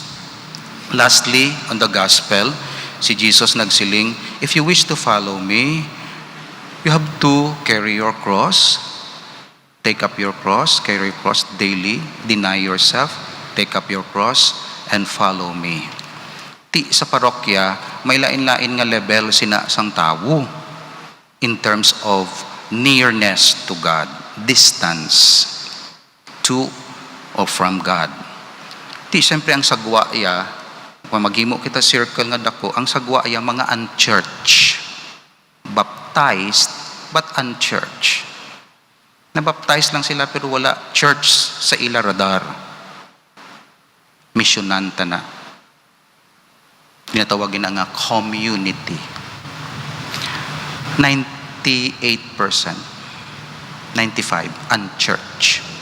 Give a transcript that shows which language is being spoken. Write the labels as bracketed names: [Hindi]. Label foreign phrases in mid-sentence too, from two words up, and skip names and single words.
[English] Lastly, on the Gospel, [Hiligaynon] si Jesus nagsiling, [English] if you wish to follow me, you have to carry your cross, take up your cross, carry your cross daily, deny yourself, take up your cross, and follow me. [Hiligaynon] Ti sa parokya, may lain-lain nga level sina sang tawo [English] in terms of nearness to God, distance to or from God. [Hiligaynon] Ti siyempre ang sagwa ya, kung maghimo kita circle nga dako, ang sagwa ya mga unchurch, [English] baptized but unchurch. [Hiligaynon] Nabaptize lang sila pero wala church sa ila radar. Misyonanta na. Tinatawagin na nga community. [English] 98%, 95% unchurch.